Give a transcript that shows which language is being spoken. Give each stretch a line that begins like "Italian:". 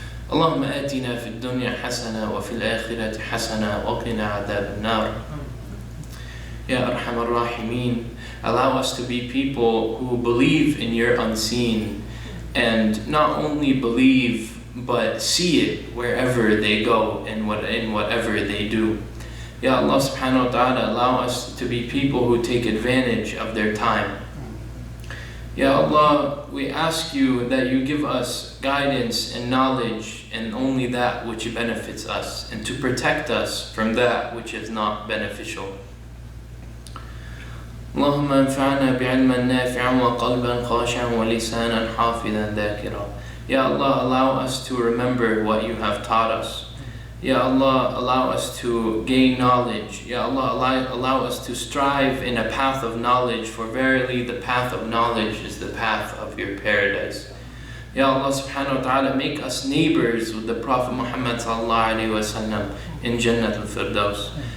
Arabic: اللهم آتنا في الدنيا حسنة وفي الآخرة حسنة وقنا عذاب النار.
English: Ya Arhamar Rahimeen, allow us to be people who believe in your unseen, and not only believe but see it wherever they go and in whatever they do. Ya Allah subhanahu wa ta'ala, allow us to be people who take advantage of their time. Ya Allah, we ask you that you give us guidance and knowledge, and only that which benefits us, and to protect us from that which is not beneficial.
Arabic: اللهم انفعنا بعلما نافعا وقلبا خاشعا ولسانا حافظا ذاكرا.
English: Ya Allah, allow us to remember what you have taught us. Ya Allah, allow us to gain knowledge. Ya Allah, allow us to strive in a path of knowledge, for verily the path of knowledge is the path of your paradise. Ya Allah subhanahu wa ta'ala, make us neighbors with the Prophet Muhammad sallallahu alayhi wa sallam in Jannat al-Firdaus.